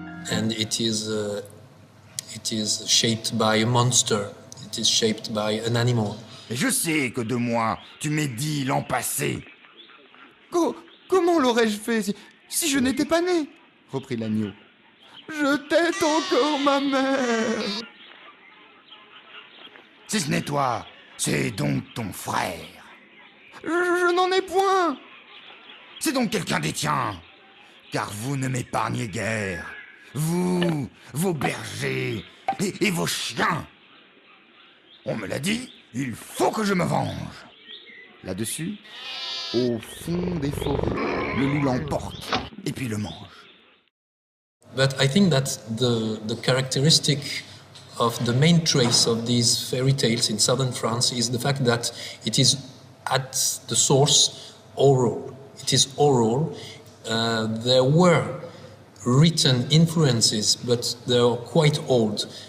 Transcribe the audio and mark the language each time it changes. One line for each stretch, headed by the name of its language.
English: And it is shaped by a monster, it is shaped by an animal.
French: Et je sais que de moi, tu m'es dit l'an passé. Comment l'aurais-je fait si je n'étais pas né ? Reprit l'agneau. Je tette encore ma mère. Si ce n'est toi, c'est donc ton frère. Je n'en ai point. C'est donc quelqu'un des tiens. Car vous ne m'épargnez guère. Vous, vos bergers et vos chiens. On me l'a dit, il faut que je me venge. Là-dessus, au fond des forêts, le loup l'emporte et puis le mange.
English: But I think that the characteristic of the main trace of these fairy tales in southern France is the fact that it is at the source oral. It is oral. There were written influences, but they are quite old.